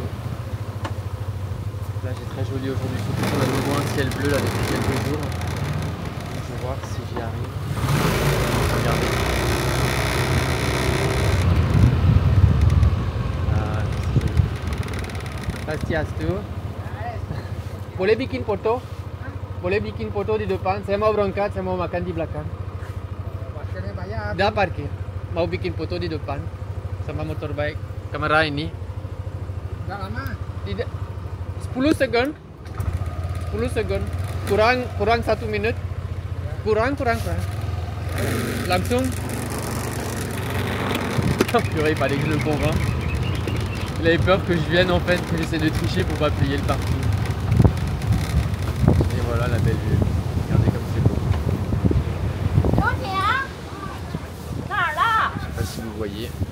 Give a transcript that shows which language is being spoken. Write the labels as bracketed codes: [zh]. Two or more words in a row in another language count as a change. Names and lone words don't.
[fr] Là j'ai très joli aujourd'hui, surtout qu'on a de nouveau un ciel bleu là depuis quelques jours. Je vais voir si j'y arrive. Regardez. Ah, c'est joli. [es] Gracias tu. [id] Boleh bikin foto? Boleh bikin foto di depan? Saya mau berangkat, saya mau makan di belakang. Parkirnya bayar. Dah parkir. Mau bikin foto di depan sama motorbike. Kamera ini. Enggak lama. Tidak. 10 second. 10 second. [ms] Kurang 1 minit. Kurang. Langsung. [fr] Oh purée, il fallait que je le convainc. Il avait peur que je vienne en fait, que j'essaie de tricher pour pas payer le parking. Et voilà la belle vue. Regardez comme c'est beau. Je sais pas si vous voyez.